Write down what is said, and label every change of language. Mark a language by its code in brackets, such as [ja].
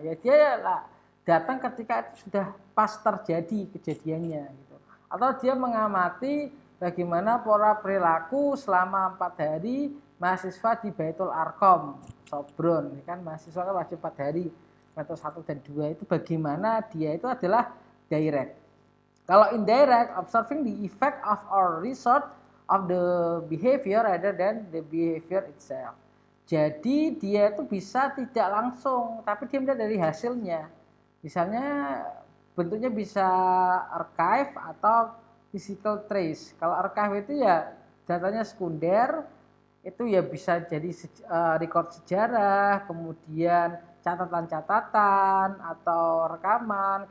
[id] Ya dia datang ketika itu sudah pas terjadi kejadiannya. Gitu. Atau dia mengamati bagaimana pola perilaku selama 4 hari mahasiswa di Baitul Arqam, Sobron. Kan mahasiswa kan wajib 4 hari. Metode 1 dan 2 itu bagaimana dia itu adalah direct. Kalau [en] indirect, observing the effect of or result of the behavior rather than the behavior itself. [id] Jadi dia itu bisa tidak langsung, tapi dia melihat dari hasilnya. Misalnya bentuknya bisa archive atau physical trace. Kalau archive itu ya datanya sekunder, itu ya bisa jadi record sejarah, kemudian catatan-catatan atau rekaman.